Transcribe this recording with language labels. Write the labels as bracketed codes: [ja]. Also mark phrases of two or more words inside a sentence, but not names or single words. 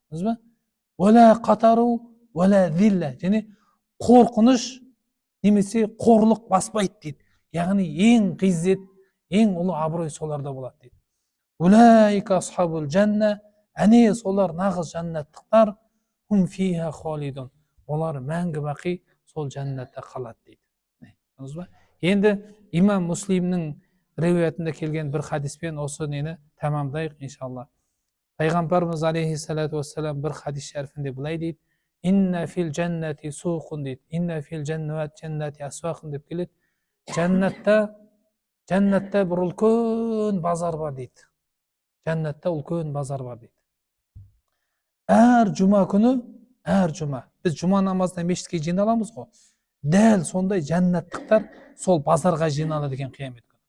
[kk] Және қорқыныш немесе қорлық баспайды дейді. Яғни ең ғиззет, ең ұлы абырой соларда болады дейді. [ar] أولئك أصحاب الجنة, [kk] әне солар нағыз жәннаттықтар, [ar] هم فيها خالدون. [kk] Олар мәңгі бақи сол жәннатта қалады дейді. Енді имам Муслимнің риуаятында келген бір хадиспен осы нені тамамдайық иншалла. Пайғамбарымыз [ar] عليه الصلاة والسلام [kk] бір хадис шәріфінде былай дейді: [ar] إن في الجنة سوق дейді. إن في الجنة أسواق деп келеді. [kk] Жәннатта бір үлкен базар бар дейді. Жәннатта үлкен базар бар дейді. Әр жұма күні, біз жұма намазына мешітке жиналамыз ғой. Дәл сондай жәннаттықтар сол базарға жиналады екен қиямет күні.